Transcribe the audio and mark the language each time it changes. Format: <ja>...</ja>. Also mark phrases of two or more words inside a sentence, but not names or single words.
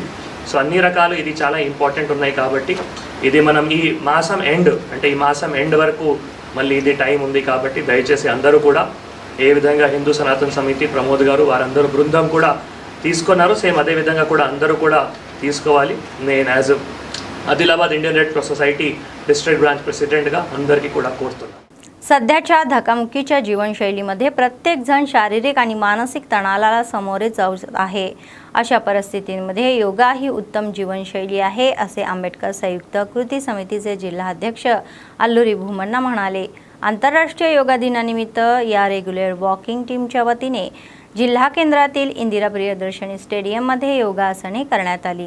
<te>సో అన్ని రకాలు ఇది చాలా ఇంపార్టెంట్ ఉన్నాయి. కాబట్టి ఇది మనం ఈ మాసం ఎండ్ అంటే ఈ మాసం ఎండ్ వరకు మళ్ళీ ఇది టైం ఉంది. కాబట్టి దయచేసి అందరూ కూడా ఏ విధంగా హిందూ సనాతన సమితి ప్రమోద్ గారు వారందరూ బృందం కూడా తీసుకున్నారు సేమ్ అదే విధంగా కూడా అందరూ కూడా తీసుకోవాలి. నేను యాజ్ ఆదిలాబాద్ ఇండియన్ రెడ్ క్రాస్ సొసైటీ డిస్ట్రిక్ట్ బ్రాంచ్ ప్రెసిడెంట్గా అందరికీ కూడా కోరుతున్నాను.</te> <mr>सध्याच्या धकामुकीच्या जीवनशैलीमध्ये प्रत्येकजण शारीरिक आणि मानसिक तणावाला सामोरे जात आहे. अशा परिस्थितीमध्ये योगा ही उत्तम जीवनशैली आहे, असे आंबेडकर संयुक्त कृती समितीचे जिल्हाध्यक्ष अल्लुरी भूमण्णा म्हणाले. आंतरराष्ट्रीय योगा दिनानिमित्त या रेग्युलर वॉकिंग टीमच्या वतीने जिल्हा केंद्रातील इंदिरा प्रियदर्शनी स्टेडियममध्ये योगासने करण्यात आली.</mr>